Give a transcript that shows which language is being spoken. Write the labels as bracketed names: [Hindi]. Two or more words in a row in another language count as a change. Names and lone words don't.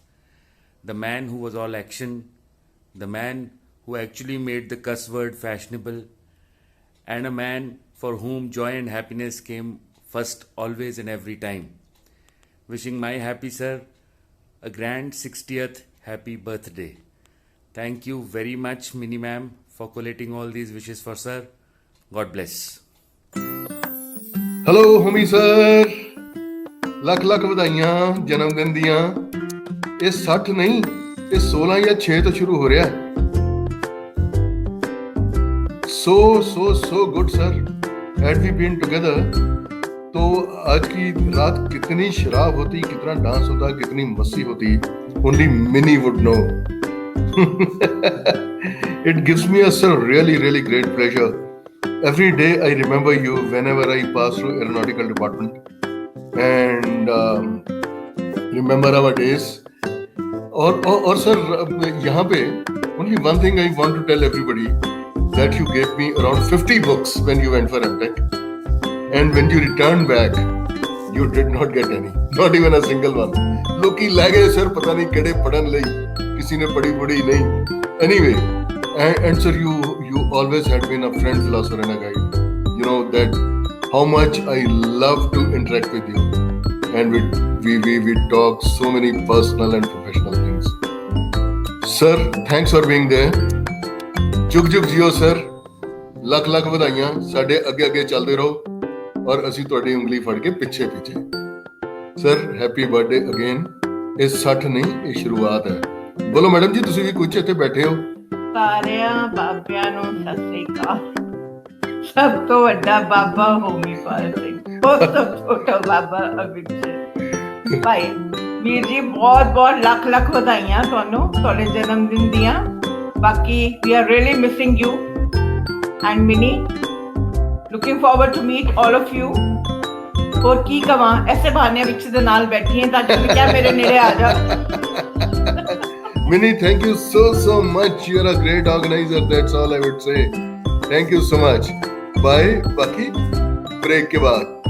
[English] The man who was all action, the man who actually made the cuss word fashionable, and a man for whom joy and happiness came first always and every time. Wishing my happy sir a grand 60th happy birthday. Thank you very much, Mini ma'am, for collating all these wishes for sir. God bless. [Punjabi] हेलो होमी सर, ਲੱਖ ਲੱਖ ਵਧਾਈਆਂ ਜਨਮ ਦਿਨ ਦੀਆਂ। ਇਹ 60 ਨਹੀਂ, ਇਹ 16 ਜਾਂ 6 ਤੋਂ ਸ਼ੁਰੂ ਹੋ ਰਿਹਾ ਹੈ। [English] so good sir. Had we been together [Hindi] तो आज की रात कितनी शराब होती, कितना डांस होता, कितनी मस्ती होती, [English] only Mini would know. It gives me a sir really great pleasure. Every day I remember you whenever I pass through aeronautical department and remember our days. [Hindi] और sir यहाँ पे [English] only one thing I want to tell everybody that you gave me around 50 books when you went for MTech, and when you returned back you did not get any, not even a single one. [Punjabi] ਲੋਕੀ ਲੈ ਗਏ sir, ਪਤਾ ਨਹੀਂ ਕਿਹੜੇ ਪੜ੍ਹਨ ਲਈ, ਕਿਸੀ ਨੇ ਪੜ੍ਹੀ ਨਹੀਂ. [English] Anyway, and sir you always had been a friend, philosopher and a guide. You know that how much I love to interact with you, and we talk so many personal and professional things. Sir, thanks for being there. [Punjabi] ਜੁਗ ਜੁਗ ਜੀਓ ਸਰ, ਲੱਖ ਲੱਖ ਵਧਾਈਆਂ, ਸਾਡੇ ਅੱਗੇ ਚੱਲਦੇ ਰਹੋ ਔਰ ਅਸੀਂ ਤੁਹਾਡੀ ਉਂਗਲੀ ਫੜ ਕੇ ਪਿੱਛੇ ਸਰ [English] happy birthday again. [Punjabi] ਇਹ 60 ਨਹੀਂ, ਇਹ ਸ਼ੁਰੂਆਤ ਹੈ। ਬੋਲੋ ਮੈਡਮ ਜੀ, ਤੁਸੀਂ ਵੀ ਕੁਝ ਇੱਥੇ ਬੈਠੇ ਹੋ। ਸਾਰਿਆਂ ਬਾਬਿਆਂ ਨੂੰ ਸਤਿ ਸ੍ਰੀ ਅਕਾਲ। ਸਭ ਤੋਂ ਵੱਡਾ ਬਾਬਾ ਹੋਮੀਪਾਲ ਸਿੰਘ, ਉਸ ਤੋਂ ਛੋਟਾ ਬਾਬਾ ਅਭਿਸ਼ੇਕ ਭਾਈ। ਵੀਰ ਜੀ ਬਹੁਤ ਲੱਖ ਵਧਾਈਆਂ ਤੁਹਾਨੂੰ ਤੁਹਾਡੇ ਜਨਮ ਦਿਨ ਦੀਆਂ। [English] ਬਾਕੀ we are really missing you and Mini, looking forward to meet all of you. [Punjabi] ਹੋਰ ਕੀ ਕਵਾਂ, ਐਸੇ ਬਹਾਨੇ ਵਿੱਚ ਦੇ ਨਾਲ ਬੈਠੀ ਹਾਂ ਤਾਂ ਕਿ ਕਿਆ ਮੇਰੇ ਨੇੜੇ ਆ ਜਾ। [English] Mini, thank you so much. You are a great organizer. That's all I would say. Thank you so much. Bye. [Hindi] बाकी ब्रेक के बाद।